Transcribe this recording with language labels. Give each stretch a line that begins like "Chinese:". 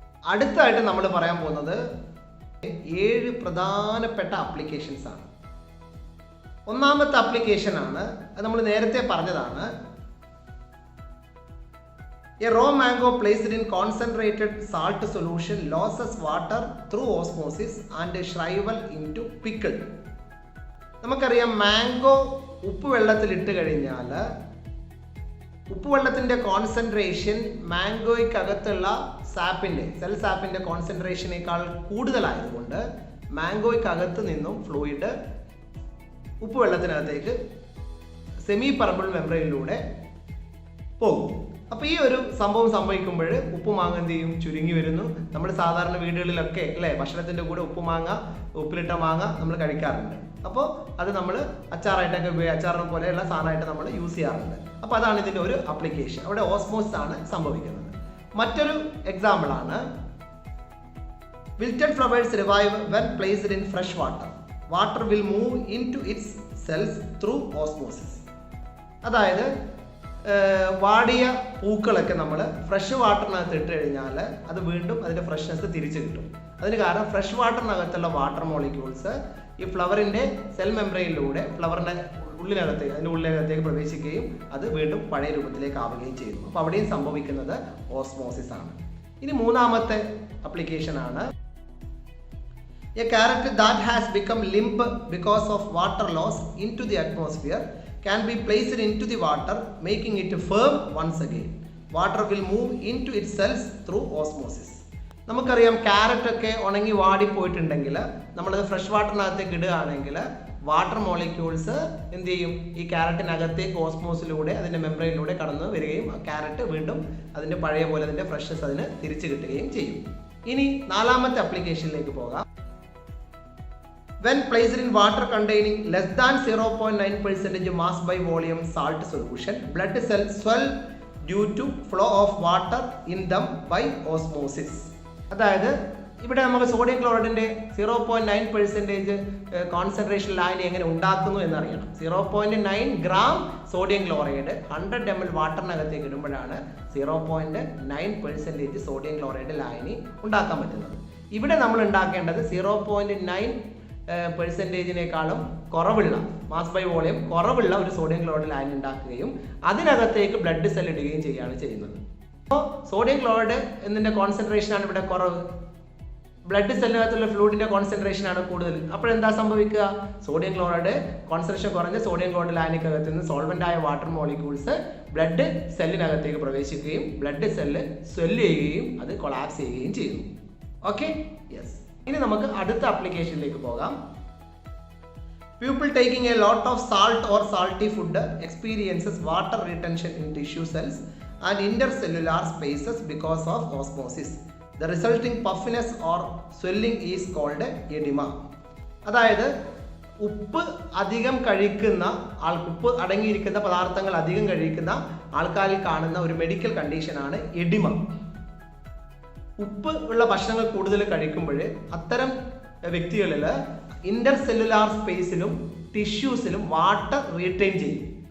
Malayalam: അടുത്തായിട്ട് നമ്മൾ പറയാൻ പോകുന്നത് 7 പ്രധാനപ്പെട്ട ആപ്ലിക്കേഷൻസ് ആണ്. ഒന്നാമത്തെ ആപ്ലിക്കേഷൻ ആണ്, അത് നമ്മൾ നേരത്തെ പറഞ്ഞതാണ്.
English: A raw mango placed in concentrated salt solution loses water through osmosis and shrivel into pickle.
Malayalam: നമുക്കറിയാം മാംഗോ ഉപ്പ് വെള്ളത്തിൽ ഇട്ട് കഴിഞ്ഞാൽ ഉപ്പുവെള്ളത്തിൻ്റെ കോൺസെൻട്രേഷൻ മാംഗോയ്ക്കകത്തുള്ള സെൽ സാപ്പിൻ്റെ കോൺസെൻട്രേഷനേക്കാൾ കൂടുതലായതുകൊണ്ട് മാംഗോയ്ക്കകത്ത് നിന്നും ഫ്ലൂയിഡ് ഉപ്പുവെള്ളത്തിനകത്തേക്ക് സെമി പെർമബിൾ മെംബ്രെയിനിലൂടെ പോകും. അപ്പോൾ ഈ ഒരു സംഭവം സംഭവിക്കുമ്പോൾ ഉപ്പുമാങ്ങ എന്ത് ചെയ്യും? ചുരുങ്ങി വരുന്നു. നമ്മൾ സാധാരണ വീടുകളിലൊക്കെ അല്ലേ ഭക്ഷണത്തിൻ്റെ കൂടെ ഉപ്പിലിട്ട മാങ്ങ നമ്മൾ കഴിക്കാറുണ്ട്. അപ്പോൾ അത് നമ്മൾ അച്ചാറായിട്ടൊക്കെ അച്ചാറിനെ പോലെയുള്ള സാധനമായിട്ട് നമ്മൾ യൂസ് ചെയ്യാറുണ്ട്. അപ്പോൾ അതാണ് ഇതിൻ്റെ ഒരു ആപ്ലിക്കേഷൻ. അവിടെ ഓസ്മോസിസ് ആണ് സംഭവിക്കുന്നത്. മറ്റൊരു എക്സാമ്പിൾ ആണ്
English: wilted flowers revive when placed in fresh water. Water will move into its cells through osmosis.
Malayalam: അതായത് വാടിയ പൂക്കളൊക്കെ നമ്മൾ ഫ്രഷ് വാട്ടറിനകത്ത് ഇട്ട് കഴിഞ്ഞാൽ അത് വീണ്ടും അതിൻ്റെ ഫ്രഷ്നെസ് തിരിച്ചു കിട്ടും. അതിന് കാരണം ഫ്രഷ് വാട്ടറിനകത്തുള്ള വാട്ടർ മോളിക്യൂൾസ് ഈ ഫ്ലവറിൻ്റെ സെൽ മെംബ്രെയിനിലൂടെ ഫ്ലവറിൻ്റെ അതിൻ്റെ ഉള്ളിനകത്തേക്ക് പ്രവേശിക്കുകയും അത് വീണ്ടും പഴയ രൂപത്തിലേക്ക് ആവുകയും ചെയ്യുന്നു. അപ്പോൾ അവിടെയും സംഭവിക്കുന്നത് ഓസ്മോസിസ് ആണ്. ഇനി മൂന്നാമത്തെ ആപ്ലിക്കേഷൻ ആണ്
English: A carrot that has become limp because of water loss into the atmosphere can be placed into the water, making it firm once again. Water will move into its cells through osmosis.
Malayalam: നമുക്കറിയാം ക്യാരറ്റൊക്കെ ഉണങ്ങി വാടിപ്പോയിട്ടുണ്ടെങ്കിൽ നമ്മളത് fresh വാട്ടറിനകത്തേക്ക് ഇടുകയാണെങ്കിൽ water molecules എന്ത് ചെയ്യും, ഈ ക്യാരറ്റിനകത്തേക്ക് ഓസ്മോസിലൂടെ അതിൻ്റെ മെംബ്രെയിനിലൂടെ കടന്നു വരികയും ക്യാരറ്റ് വീണ്ടും അതിൻ്റെ പഴയ പോലെ അതിൻ്റെ ഫ്രഷ്നസ് അതിന് തിരിച്ചു കിട്ടുകയും ചെയ്യും. ഇനി നാലാമത്തെ അപ്ലിക്കേഷനിലേക്ക് പോകാം.
English: When placed in water containing less than 0.9% mass by volume salt solution, blood cells swell due to flow of water in them by osmosis.
Malayalam: അതായത് ഇവിടെ നമുക്ക് സോഡിയം ക്ലോറൈഡിൻ്റെ 0.9% കോൺസെൻട്രേഷൻ ലായനി എങ്ങനെ ഉണ്ടാക്കുന്നു എന്നറിയണം. 0.9 gram sodium chloride 100 ml വാട്ടറിനകത്തേക്ക് ഇടുമ്പോഴാണ് 0.9% sodium chloride ലായനി ഉണ്ടാക്കാൻ പറ്റുന്നത്. ഇവിടെ നമ്മൾ ഉണ്ടാക്കേണ്ടത് 0.9%-നേക്കാളും കുറവുള്ള മാസ് ബൈ വോളിയം കുറവുള്ള ഒരു സോഡിയം ക്ലോറൈഡ് ലായനി ഉണ്ടാക്കുകയും അതിനകത്തേക്ക് ബ്ലഡ് സെൽ ഇടുകയും ചെയ്യുകയാണ് ചെയ്യുന്നത്. അപ്പോൾ സോഡിയം ക്ലോറൈഡ് എന്നതിൻ്റെ കോൺസെൻട്രേഷനാണ് ഇവിടെ കുറവ്, ബ്ലഡ് സെല്ലിനകത്തുള്ള ഫ്ലൂയിഡിൻ്റെ കോൺസെൻട്രേഷനാണ് കൂടുതൽ. അപ്പോഴെന്താ സംഭവിക്കുക, സോഡിയം ക്ലോറൈഡ് കോൺസെൻട്രേഷൻ കുറഞ്ഞ സോഡിയം ക്ലോറൈഡ് ലായനിക്കകത്ത് നിന്ന് സോൾവെൻ്റായ വാട്ടർ മോളിക്യൂൾസ് ബ്ലഡ് സെല്ലിനകത്തേക്ക് പ്രവേശിക്കുകയും ബ്ലഡ് സെല്ല് സ്വെല്ല് ചെയ്യുകയും അത് കൊളാപ്സ് ചെയ്യുകയും ചെയ്യുന്നു. Okay, yes. ഇനി നമുക്ക് അടുത്ത ആപ്ലിക്കേഷനിലേക്ക് പോകാം.
English: People taking a lot of salt or salty food experiences water retention in tissue cells and intercellular spaces because of osmosis. The resulting puffiness or swelling is called edema.
Malayalam: അതായത് ഉപ്പ് അധികം കഴിക്കുന്ന ഉപ്പ് അടങ്ങിയിരിക്കുന്ന പദാർത്ഥങ്ങൾ അധികം കഴിക്കുന്ന ആൾക്കാരിൽ കാണുന്ന ഒരു മെഡിക്കൽ കണ്ടീഷനാണ് എഡിമ. ഉപ്പ് ഉള്ള ഭക്ഷണങ്ങൾ കൂടുതൽ കഴിക്കുമ്പോൾ അത്തരം വ്യക്തികളിൽ ഇന്റർസെല്ലുലാർ സ്പേസിലും ടിഷ്യൂസിലും വാട്ടർ റീറ്റെയിൻ ചെയ്യും.